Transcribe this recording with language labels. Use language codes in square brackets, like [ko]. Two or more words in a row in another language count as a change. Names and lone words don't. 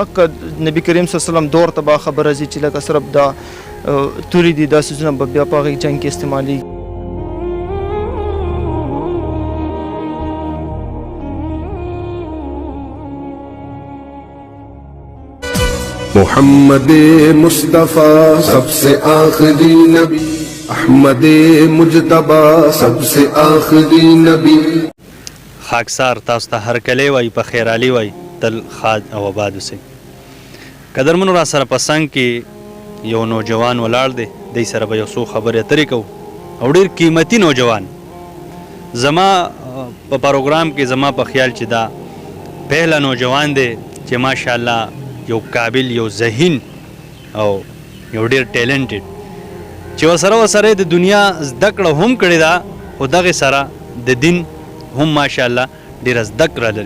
[ps] که نبی کریم [ar] صلی الله علیه وسلم [ps] دور ته به خبره ځي چې لکه صرف دا توري دي، دا سیزونه به بیا په هغې جنګ کې استعمالېږي. [ur] محمد مصطفیٰ سب سے آخری نبی، احمد مجتبی سب سے آخری نبی. [ps] خاکسار تاسو ته هرکلی وایي، په خیرالي وایي، تل ښاد او آباد اوسئ. قدرمنو را سره په څنګ کې یو نوجوان ولاړ دی، دی سره به یو څو خبرې اترې کوو او ډېر قیمتي نوجوان. زما په پروګرام کې زما په خیال چې دا پهله نوجوان دی چې ماشاءالله یو قابل، یو ذهین او یو ډېر ټیلنټډ چې ورسره د دنیا زده کړه هم کړې ده خو دغې سره د دین هم ماشاءالله ډېره زده کړه لري.